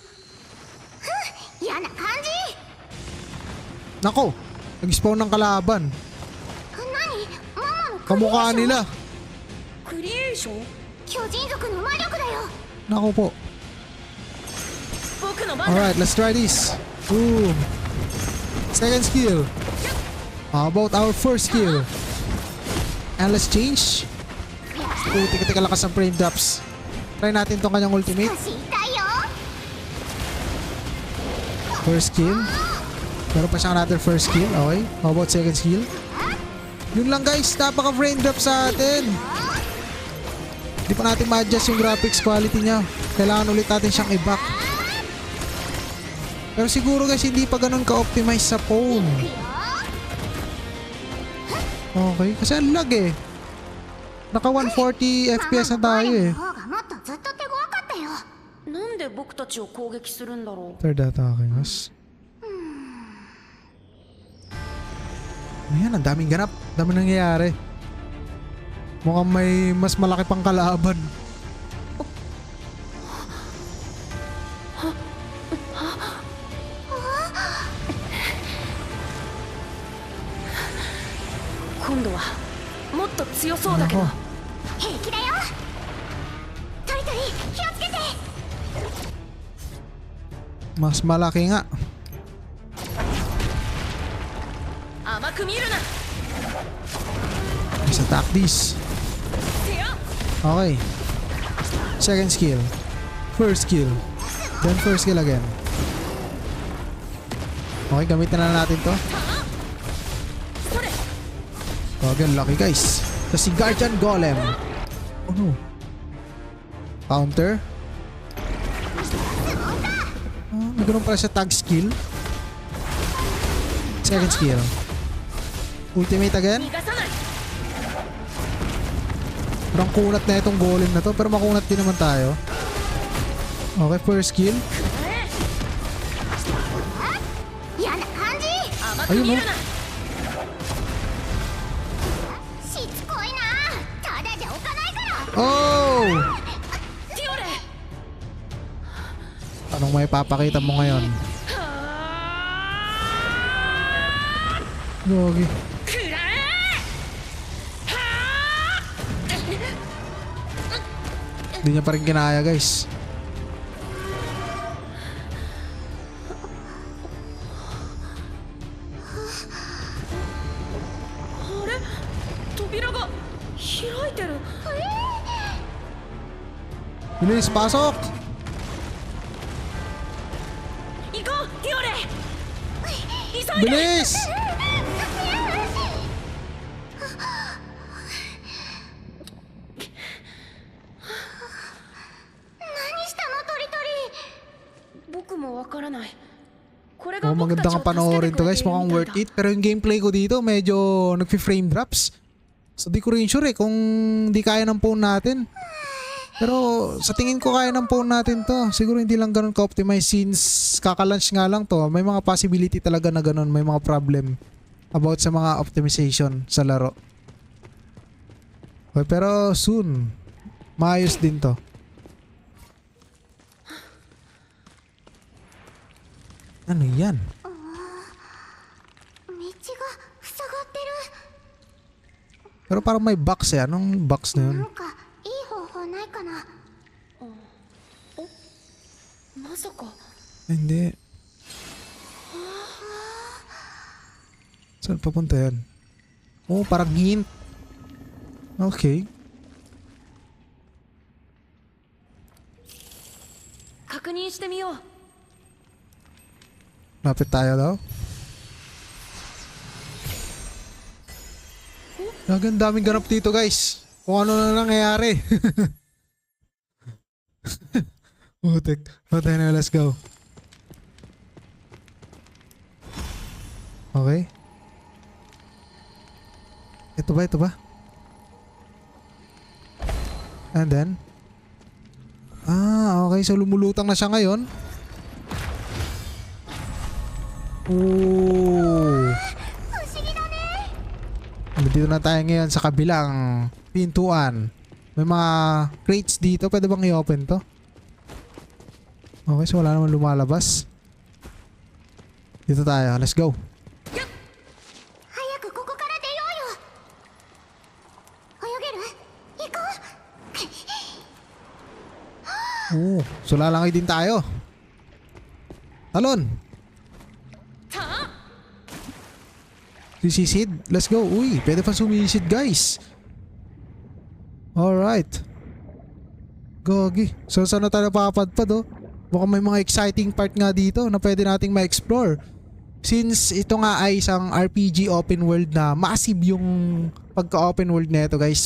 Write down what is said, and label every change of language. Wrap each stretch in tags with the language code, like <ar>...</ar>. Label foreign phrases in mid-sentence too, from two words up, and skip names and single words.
<ja>嫌な感じ。</ja> <tl>Nako, nag-spawn ng kalaban.</tl> <ja>何？ママの</ja> <tl>Kamukha nila.</tl> <ja>クリエーション？巨人族の魔力だよ。</ja> <tl>Nako po.</tl> <ja>僕の番だ。</ja> <en>Alright, let's try this. Boom. Second skill. How about our first skill? And let's change.</en> <tl>Oh, tika lakas ng</tl> <en>frame drops.</en> <tl>Try natin tong kanyang ultimate.</tl> <ja>少し痛いよ。</ja> <en>First skill.</en> <tl>Meron pa siyang</tl> <en>another first skill. Okay. How about second skill?</en> <tl>Yun lang guys. Napaka</tl> <en>frame drop</en> <tl>sa atin. Hindi pa natin ma-adjust yung</tl> <en>graphics quality</en> <tl>niya. Kailangan ulit natin siyang i-back. Pero siguro guys hindi pa ganun ka-optimize sa phone. Okay. Kasi ang lag eh. Naka 140 FPS na tayo eh.</tl> <ja>方がもっとずっと手強かったよ。なんで僕たちを攻撃するんだろう。</ja> <en>Third attacking us.</en> <tl>Ayan, ang daming ganap. Daming nangyayari. Mukhang may mas malaki pang kalaban.</tl> <ja>今度はもっと強そうだけど.</ja> <tl>Nako.</tl> <ja>平気だよ。トリトリ気をつけて。</ja> <tl>Mas malaki nga.</tl> <ja>甘く見るな。</ja> <en>Let's attack this.</en> <ja>てや。</ja> <en>Okay. Second skill. First skill. Then first skill again.</en> <tl>Okay, gamitin na natin to.</tl> <ja>それ。</ja> <en>Okay, lucky guys. Kasi Guardian Golem. Oh no. Counter.</en> <tl>May ganun pala siya tag skill.</tl> <en>Second skill. Ultimate again.</en> <ja>逃がさない。</ja> <tl>Parang kunat na itong golem na to. Pero makunat din naman tayo.</tl> <en>Okay, first skill.</en> <ja>嫌な感じ。甘く見るな。しつこいな。ただじゃ置かないから。 Oh! ティオレ。</ja> <tl>Anong may papakita mo ngayon? Gogi.</tl> <ja>くらえ。</ja> <tl>Hindi niya pa rin kinaya guys.</tl> <ja>あれ、扉が開いてる。</ja> <tl>Bilis, pasok!</tl> <ja>行こう、ティオレ。急いで。</ja> <tl>Bilis!</tl> <ja>何したのトリトリ。僕もわからない。これが Oh, 僕た</ja> <tl>maganda</tl> <ja>ちを</ja> <tl>kang</tl> <ja>助け</ja> <tl>panoorin</tl> <ja>て</ja> <tl>to くれ guys.</tl> <ja>ている</ja> <tl>Mukhang</tl> <ja>みたい</ja> <en>worth</en> <ja>だ。</ja> <en>it.</en> <tl>Pero yung gameplay ko dito medyo nagfi-frame drops. So di ko rin sure eh kung di kaya ng phone natin. Pero sa tingin ko kaya ng phone natin to. Siguro hindi lang ganun ka-optimize since kaka-launch nga lang to. May mga possibility talaga na ganun. May mga</tl> <en>problem about</en> <tl>sa mga optimization sa laro. Okay, pero soon maayos din to. Ano yan? 道が塞がってる。 Pero parang may box eh. Anong box na yun? なんかいい方法ないかな。まさか。 Hindi. Saan papunta yan? Oh, parang hint. Okay. 確認してみよう。 Lapit tayo daw. Ang daming ganap dito guys. Kung ano na nangyayari. Utek. Patay na,</tl> <en>let's go. Okay.</en> <tl>Ito ba? Ito ba?</tl> <en>And then? Okay.</en> <tl>So lumulutang na siya ngayon. Oh. Dito na tayo ngayon sa kabilang pintuan. May mga crates dito. Pwede bang i-open to? Okay, so wala naman lumalabas. Dito tayo.</tl> <en>Let's go.</en> <tl>Oh, so lalangay din tayo. Talon. Sisisid.</tl> <en>Let's go.</en> <tl>Uy, pwede pa sumisid, guys.</tl> <en>Alright. Gogi.</en> <tl>So saan na tayo papadpad, oh? Mukhang may mga</tl> <en>exciting part</en> <tl>nga dito na pwede nating ma-explore. Since ito nga ay isang</tl> <en>RPG open world</en> <tl>na massive yung pagka-</tl> <en>open world</en> <tl>na ito, guys.</tl>